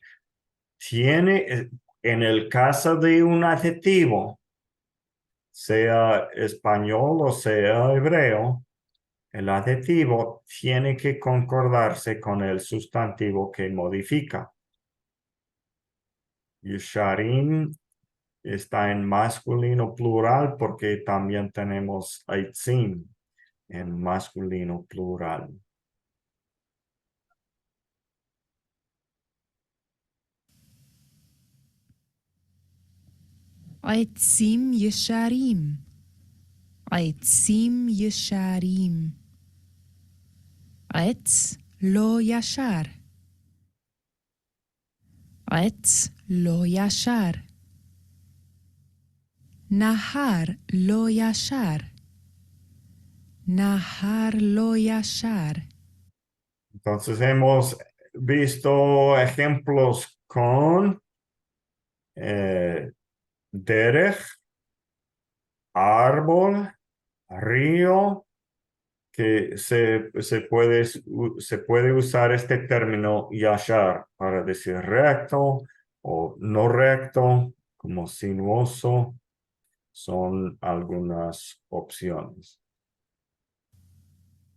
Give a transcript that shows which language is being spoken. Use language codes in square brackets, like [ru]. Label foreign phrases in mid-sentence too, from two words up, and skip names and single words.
[es] Tiene, en el caso de un adjetivo, sea español o sea hebreo, el adjetivo tiene que concordarse con el sustantivo que modifica. Yesharim está en masculino plural porque también tenemos aitzim en masculino plural. [he] עצים ישרים. עצים ישרים. עץ לא ישר. עץ לא ישר. נהר לא ישר. נהר לא ישר. [es] Entonces hemos visto ejemplos con derech, árbol, río, que se puede usar este término yashar para decir recto o no recto, como sinuoso, son algunas opciones.